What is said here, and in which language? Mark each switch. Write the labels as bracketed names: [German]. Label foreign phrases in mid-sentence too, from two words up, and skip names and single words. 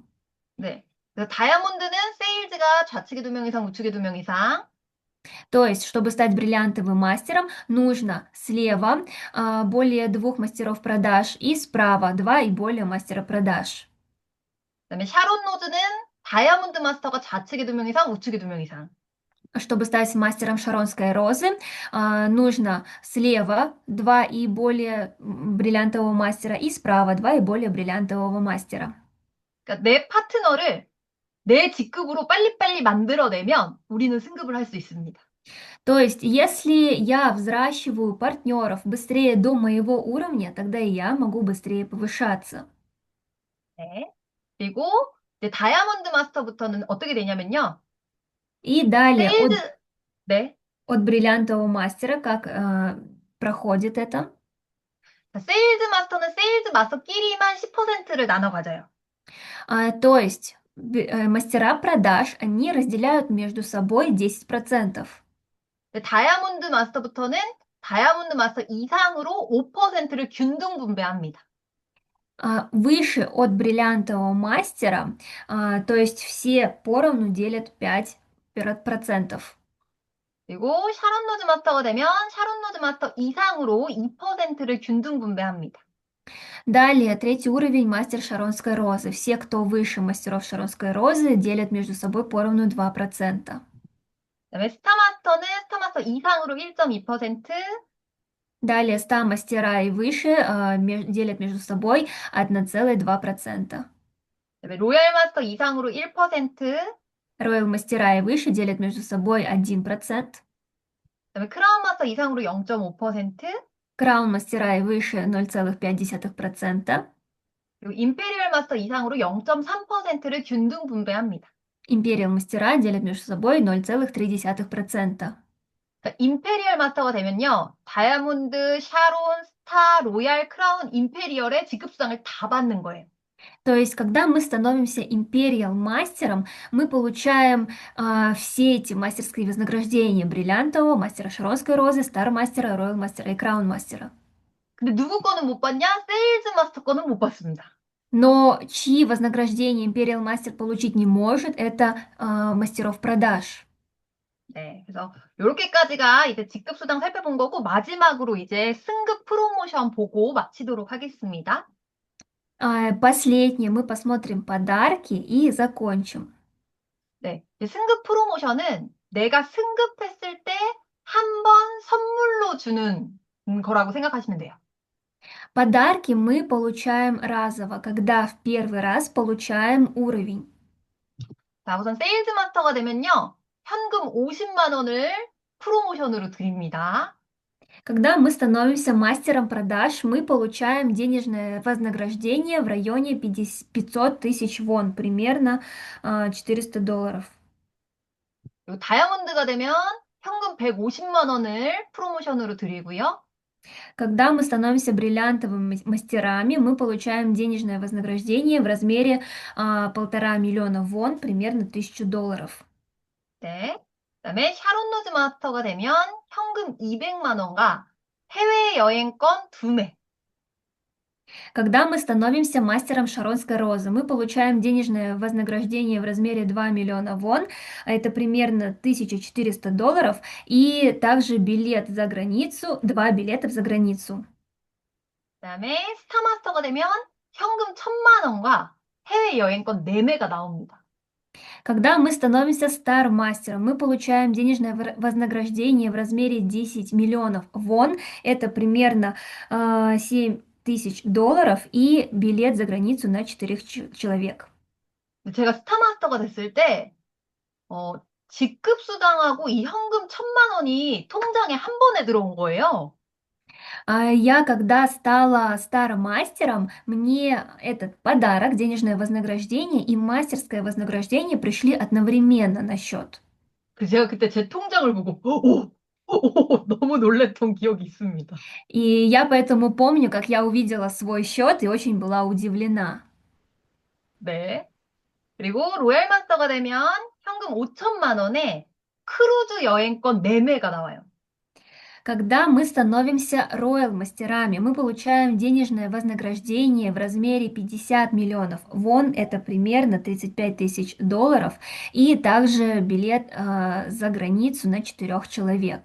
[Korean] 네. 그래서 다이아몬드는 세일즈가 좌측에 2명 이상, 우측에 2명 이상. [Russian] То есть, чтобы стать бриллиантовым мастером, нужно слева более двух мастеров продаж и справа два и более мастера продаж. [Korean] 그다음에 샤론 로즈는 다이아몬드 마스터가 좌측에 2명 이상, 우측에 2명 이상. [Russian] Чтобы стать мастером Шаронской розы, нужно слева два и более бриллиантового мастера и справа два и более бриллиантового мастера. [Korean] 그러니까 내 파트너를 내 직급으로 빨리빨리 만들어내면 우리는 승급을 할 수 있습니다. [Russian] То есть, если я взращиваю партнеров быстрее до моего уровня, тогда и я могу быстрее повышаться. [Korean] 네. 그리고 이제 다이아몬드 마스터부터는 어떻게 되냐면요. [Russian] И далее [Korean] 세일즈, 네. [Russian] от бриллиантового мастера, как проходит это? [Korean] 세일즈 마스터는 세일즈 마스터끼리만 10%를 나눠 가져요. [Russian] То есть, мастера продаж, они разделяют между собой 10%. [Korean] 다이아몬드 마스터부터는 다이아몬드 마스터 이상으로 5%를 균등 분배합니다. [Russian] Выше от бриллиантового мастера, то есть все поровну делят 5%. [Korean] 그리고 샤론 로즈 마스터가 되면 샤론 로즈 마스터 이상으로 2%를 균등 분배합니다. [Russian] Далее, третий уровень мастер Шаронской розы. Все, кто выше мастеров Шаронской розы, делят между собой поровну 2%. [Korean] 그다음에 스타 마스터는 스타 마스터 이상으로 1.2%, [Russian] Далее, 100 мастера и выше делят между собой 1,2%. [Korean] 그다음에 로얄 마스터 이상으로 1%, [Russian] Роял мастера и выше делят между собой 1%. [Korean] 그다음에 크라운 마스터 이상으로 0.5%, [Russian] Краун мастера и выше 0,5%. [Korean] 그리고 임페리얼 마스터 이상으로 0.3%를 균등 분배합니다. [Russian] Империал мастера делят между собой 0,3%. [Korean] 임페리얼 마스터가 되면요. 다이아몬드, 샤론, 스타, 로얄, 크라운, 임페리얼의 직급수당을 다 받는 거예요. [Russian] То есть, когда мы становимся империал мастером, мы получаем все эти мастерские вознаграждения бриллиантового, мастера Шаронской розы, стар мастера, роял мастера и краун мастера. [Korean] 근데 누구 거는 못 받냐? 세일즈 마스터 거는 못 받습니다. [Russian] Но чьи вознаграждения империал мастер получить не может, это мастеров продаж. [Korean] 네, 그래서 이렇게까지가 이제 직급수당 살펴본 거고 마지막으로 이제 승급 프로모션 보고 마치도록 하겠습니다. [Russian] Последнее мы посмотрим подарки и закончим. [Korean] 네, 이제 승급 프로모션은 내가 승급했을 때 한 번 선물로 주는 거라고 생각하시면 돼요. [Russian] Подарки мы получаем разово, когда в первый раз получаем уровень. [Korean] 자, 우선 세일즈 마스터가 되면요. 현금 50만 원을 프로모션으로 드립니다. [Russian] Когда мы становимся мастером продаж, мы получаем денежное вознаграждение в районе 500 тысяч вон, примерно $400. [Korean] 그리고 다이아몬드가 되면 현금 150만 원을 프로모션으로 드리고요. [Russian] Когда мы становимся бриллиантовыми мастерами, мы получаем денежное вознаграждение в размере 1,5 миллиона вон, примерно $1000. [Korean] 네. 그다음에 샤론 로즈 마스터가 되면 현금 200만 원과 해외여행권 2매. [Russian] Когда мы становимся мастером Шаронской розы, мы получаем денежное вознаграждение в размере 2 миллиона вон, а это примерно $1400, и также билет за границу, 2 билета за границу. [Korean] 그다음에 스타마스터가 되면 현금 1000만 원과 해외여행권 4매가 나옵니다. [Russian] Когда мы становимся стар-мастером, мы получаем денежное вознаграждение в размере 10 миллионов вон, это примерно $7000, и билет за границу на 4 человек. [Korean] 제가 스타마스터가 됐을 때 어, 직급 수당하고 이 현금 1000만 원이 통장에 한 번에 들어온 거예요. [Russian] Я, когда стала стар-мастером, мне этот подарок, денежное вознаграждение и мастерское вознаграждение пришли одновременно на счет. [Korean] 그래서 제가 그때 제 통장을 보고 너무 놀랬던 기억이 있습니다. [Russian] И я поэтому помню, как я увидела свой счет и очень была удивлена. [Korean] 네. 그리고 로얄 마스터가 되면 현금 5천만 원에 크루즈 여행권 4매가 나와요. [Russian] Когда мы становимся роял-мастерами, мы получаем денежное вознаграждение в размере 50 миллионов вон, это примерно $35 000, и также билет за границу на 4 человек.